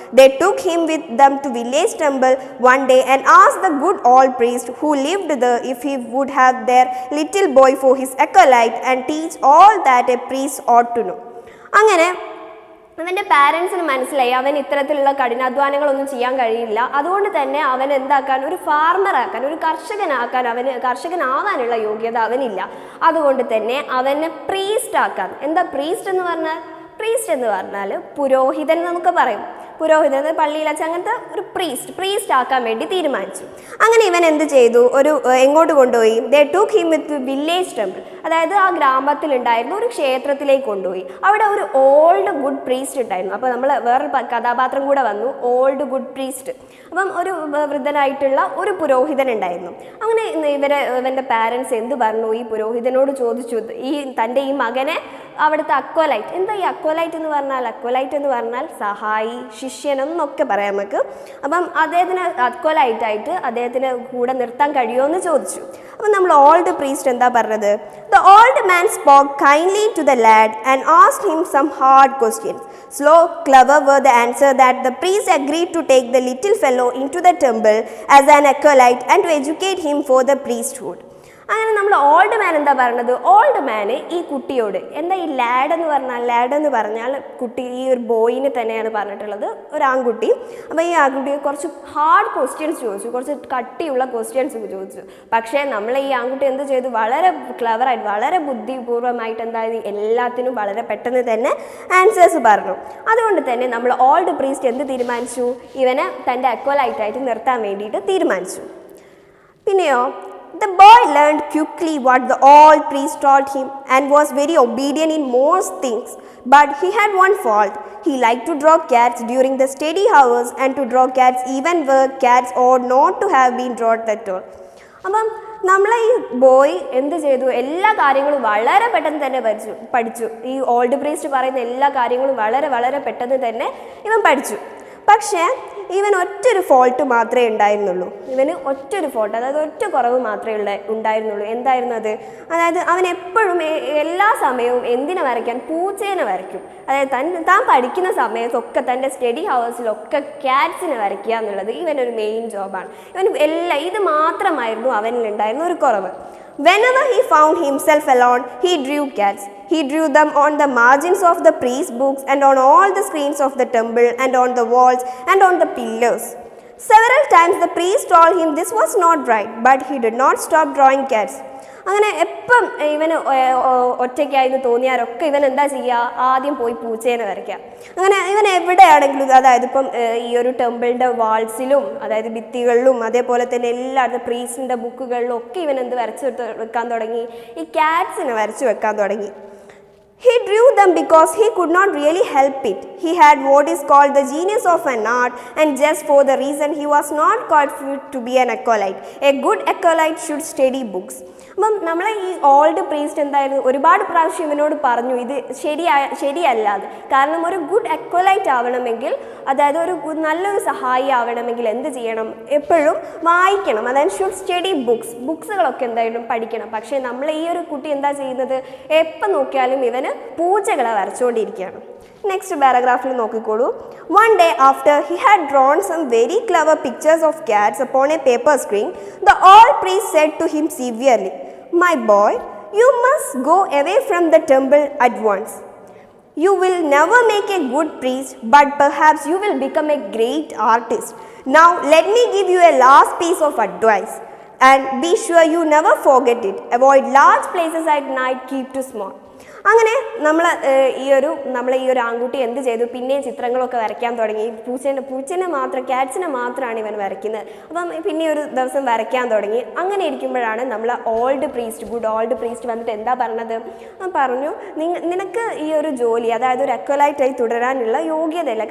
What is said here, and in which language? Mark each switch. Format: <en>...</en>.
<en>They took him with them to village temple one day and asked the good old priest who lived there if he would have their little boy for his acolyte and teach all that a priest ought to know.</en> <ml>അങ്ങനെ അവൻ്റെ പാരൻസിന് മനസ്സിലായി അവൻ ഇത്തരത്തിലുള്ള കഠിനാധ്വാനങ്ങളൊന്നും ചെയ്യാൻ കഴിയില്ല. അതുകൊണ്ട് തന്നെ അവൻ ഒരു ഫാർമറാക്കാൻ, ഒരു കർഷകനാവാനുള്ള യോഗ്യത അവനില്ല. അതുകൊണ്ട് തന്നെ അവനെ പ്രീസ്റ്റ് ആക്കാൻ. എന്താ പ്രീസ്റ്റ് എന്ന് പറഞ്ഞാൽ? പ്രീസ്റ്റ് എന്ന് പറഞ്ഞാൽ പുരോഹിതൻ നമുക്ക് പറയും. പുരോഹിതൻ പള്ളിയിൽ വെച്ച് അങ്ങനത്തെ ഒരു പ്രീസ്റ്റ് ആക്കാൻ വേണ്ടി തീരുമാനിച്ചു. അങ്ങനെ ഇവൻ എന്ത് ചെയ്തു? എങ്ങോട്ട് കൊണ്ടുപോയി?</ml> <en>they took him with village temple,</en> <ml>അതായത് ആ ഗ്രാമത്തിലുണ്ടായിരുന്ന ഒരു ക്ഷേത്രത്തിലേക്ക് കൊണ്ടുപോയി. അവിടെ ഒരു ഓൾഡ് ഗുഡ് പ്രീസ്റ്റ് ഉണ്ടായിരുന്നു. അപ്പോൾ നമ്മൾ വേറൊരു കഥാപാത്രം കൂടെ വന്നു, ഓൾഡ് ഗുഡ് പ്രീസ്റ്റ്. അപ്പം ഒരു വൃദ്ധനായിട്ടുള്ള ഒരു പുരോഹിതൻ ഉണ്ടായിരുന്നു. അങ്ങനെ ഇവൻ്റെ പാരൻസ് എന്ത് പറഞ്ഞു? ഈ പുരോഹിതനോട് ചോദിച്ചു, തൻ്റെ ഈ മകനെ അവിടുത്തെ അക്വലൈറ്റ്. എന്താ ഈ അക്വലൈറ്റ് എന്ന് പറഞ്ഞാൽ? അക്വലൈറ്റ് എന്ന് പറഞ്ഞാൽ സഹായി, ശിഷ്യൻ എന്നൊക്കെ പറയാം നമുക്ക്. അപ്പം അദ്ദേഹത്തിന് അക്വലൈറ്റായിട്ട് അദ്ദേഹത്തിന് കൂടെ നിർത്താൻ കഴിയുമോ എന്ന് ചോദിച്ചു. അപ്പം നമ്മൾ ഓൾഡ് പ്രീസ്റ്റ് എന്താ പറഞ്ഞത്?</ml> <en>The old man spoke kindly to the lad and asked him some hard questions. Slow, clever were the answer that the priest agreed to take the little fellow into the temple as an acolyte and to educate him for the priesthood.</en> <ml>അങ്ങനെ നമ്മൾ old man എന്താ പറഞ്ഞത്? Old മാന് ഈ കുട്ടിയോട് എന്താ ഈ LAD എന്ന് പറഞ്ഞാൽ കുട്ടി ഈ ഒരു ബോയിനെ തന്നെയാണ് പറഞ്ഞിട്ടുള്ളത്, ഒരു ആൺകുട്ടി. അപ്പോൾ ഈ ആൺകുട്ടിയെ കുറച്ച് ഹാർഡ് ക്വസ്റ്റ്യൻസ് ചോദിച്ചു, കുറച്ച് കട്ടിയുള്ള ക്വസ്റ്റ്യൻസ് ചോദിച്ചു. പക്ഷേ നമ്മളെ ഈ ആൺകുട്ടി എന്ത് ചെയ്തു? വളരെ ക്ലവറായിട്ട്, വളരെ ബുദ്ധിപൂർവ്വമായിട്ട് എന്തായത് എല്ലാത്തിനും വളരെ പെട്ടെന്ന് തന്നെ ആൻസേഴ്സ് പറഞ്ഞു. അതുകൊണ്ട് തന്നെ നമ്മൾ ഓൾഡ് പ്രീസ്റ്റ് എന്ത് തീരുമാനിച്ചു? ഇവനെ തൻ്റെ അക്വലൈറ്റായിട്ട് നിർത്താൻ വേണ്ടിയിട്ട് തീരുമാനിച്ചു.</ml> <en>പിന്നെയോ, the boy learned quickly what the old priest taught him and was very obedient in most things. But he had one fault. He liked to draw cats during the study hours and to draw cats even where cats ought not to have been drawn at all.</en> <ml>അപ്പം നമ്മളെ ഈ boy എന്ത് ചെയ്തു? എല്ലാ കാര്യങ്ങളും വളരെ പെട്ടെന്ന് തന്നെ പഠിച്ചു. ഈ ഓൾഡ് പ്രീസ്റ്റ് പറയുന്ന എല്ലാ കാര്യങ്ങളും വളരെ വളരെ പെട്ടെന്ന് തന്നെ ഇവൻ പഠിച്ചു. പക്ഷേ ഇവൻ ഒറ്റൊരു ഫോൾട്ട് മാത്രമേ ഉണ്ടായിരുന്നുള്ളൂ. ഇവന് ഒറ്റൊരു ഫോൾട്ട്, അതായത് ഒറ്റ കുറവ് മാത്രമേ ഉണ്ടായിരുന്നുള്ളൂ. എന്തായിരുന്നു അത്? അതായത് അവൻ എപ്പോഴും എല്ലാ സമയവും എന്തിനെ വരയ്ക്കാൻ? പൂച്ചേനെ വരയ്ക്കും. അതായത് താൻ പഠിക്കുന്ന സമയത്തൊക്കെ തൻ്റെ സ്റ്റഡി ഹവേഴ്സിലൊക്കെ ക്യാറ്റ്സിനെ വരയ്ക്കുക എന്നുള്ളത് ഇവനൊരു മെയിൻ ജോബാണ്. ഇത് മാത്രമായിരുന്നു അവനിലുണ്ടായിരുന്ന ഒരു കുറവ്.</ml> <en>Whenever he found himself alone, he drew cats. He drew them on the margins of the priest's books and on all the screens of the temple and on the walls and on the pillars. Several times the priest told him this was not right, but he did not stop drawing cats.</en> <ml>അങ്ങനെ എപ്പം ഇവന് ഒറ്റയ്ക്കായിരുന്നു തോന്നിയാലൊക്കെ ഇവൻ എന്താ ചെയ്യുക? ആദ്യം പോയി പൂച്ചേനെ വരയ്ക്കുക. അങ്ങനെ ഇവൻ എവിടെയാണെങ്കിലും, അതായത് ഇപ്പം ഈ ഒരു ടെമ്പിളിൻ്റെ വാൾസിലും, അതായത് ഭിത്തികളിലും, അതേപോലെ തന്നെ എല്ലായിടത്തും പ്രീസ്റ്റിൻ്റെ ബുക്കുകളിലും ഒക്കെ ഇവൻ എന്ത് വരച്ച് വെക്കാൻ തുടങ്ങി? ഈ ക്യാറ്റ്സിനെ വരച്ച് വെക്കാൻ തുടങ്ങി.</ml> <en>He drew them because he could not really help it. He had what is called the genius of an art, and just for the reason he was not called to be an acolyte. A good acolyte should study books.</en> <ml>അപ്പം നമ്മളെ ഈ old priest എന്തായിരുന്നു? ഒരുപാട് പ്രാവശ്യം ഇവനോട് പറഞ്ഞു ഇത് ശരിയല്ലാതെ. കാരണം ഒരു ഗുഡ് അക്വലൈറ്റ് ആവണമെങ്കിൽ, അതായത് ഒരു നല്ലൊരു സഹായി ആവണമെങ്കിൽ എന്ത് ചെയ്യണം? എപ്പോഴും വായിക്കണം. അതായത് ഷുഡ് സ്റ്റഡി ബുക്സുകളൊക്കെ എന്തായാലും പഠിക്കണം. പക്ഷേ നമ്മൾ ഈ ഒരു കുട്ടി എന്താ ചെയ്യുന്നത്? എപ്പം നോക്കിയാലും ഇവന് പൂച്ചകളെ വരച്ചുകൊണ്ടിരിക്കുകയാണ്. നെക്സ്റ്റ് പാരഗ്രാഫിൽ നോക്കിക്കോളൂ.</ml> <en>One day after he had drawn some very clever pictures of cats upon a paper screen, the old priest said to him severely, "My boy, you must go away from the temple at once. You will never make a good priest, but perhaps you will become a great artist. Now let me give you a last piece of advice, and be sure you never forget it. Avoid large places at night, keep to small."</en> <ml>അങ്ങനെ നമ്മളെ ഈ ഒരു ആൺകുട്ടി എന്ത് ചെയ്തു? പിന്നെയും ചിത്രങ്ങളൊക്കെ വരയ്ക്കാൻ തുടങ്ങി. ക്യാറ്റ്സിനെ മാത്രമാണ് ഇവൻ വരയ്ക്കുന്നത്. അപ്പം പിന്നെ ഒരു ദിവസം വരയ്ക്കാൻ തുടങ്ങി. അങ്ങനെ ഇരിക്കുമ്പോഴാണ് നമ്മൾ ഗുഡ് ഓൾഡ് പ്രീസ്റ്റ് വന്നിട്ട് എന്താ പറഞ്ഞത്? പറഞ്ഞു, നിനക്ക് ഈ ഒരു ജോലി, അതായത് ഒരു അക്വലൈറ്റായി തുടരാനുള്ള യോഗ്യതയില്ല.</ml>